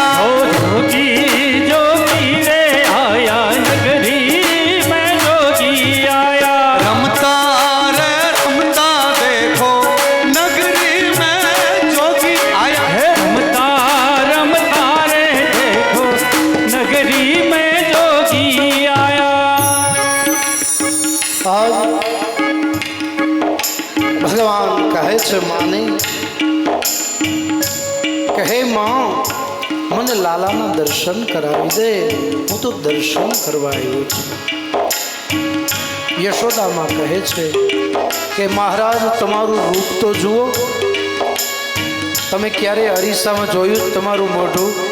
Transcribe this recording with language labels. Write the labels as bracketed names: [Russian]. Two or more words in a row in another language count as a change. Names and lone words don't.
[Hindi] ओ जोगी जोगी रे आया, नगरी में जोगी आया. रमता रे रमता देखो, नगरी में जोगी आया. हे रमता रमता रे देखो, नगरी में जोगी आया. [Gujarati] આજ ભગવાન કહે છે માને કે હે માં મને લાલાના દર્શન કરાવી દે, હું તો દર્શન કરવા આવ્યો છું. યશોદામાં કહે છે કે મહારાજ તમારું રૂપ તો જુઓ, તમે ક્યારે અરીસામાં જોયું તમારું મોઢું?